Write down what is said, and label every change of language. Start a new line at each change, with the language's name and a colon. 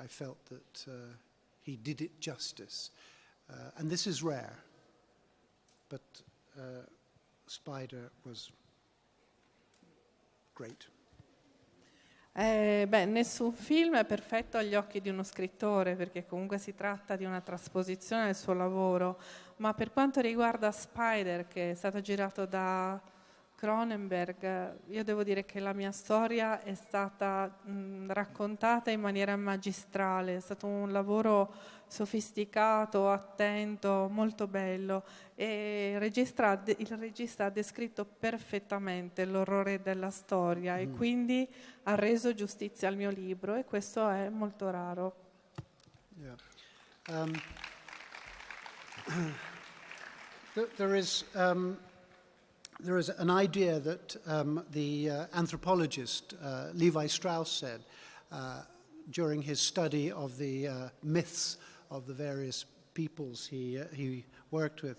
English: I felt that he did it justice. And this is rare, but Spider was great.
Italian: Nessun film è perfetto agli occhi di uno scrittore, perché comunque si tratta di una trasposizione del suo lavoro, ma per quanto riguarda Spider, che è stato girato da Cronenberg, io devo dire che la mia storia è stata raccontata in maniera magistrale, è stato un lavoro sofisticato, attento, molto bello, e il regista ha descritto perfettamente l'orrore della storia e quindi ha reso giustizia al mio libro, e questo è molto raro.
English: Yeah. There is an idea that the anthropologist Levi Strauss said during his study of the myths of the various peoples he worked with.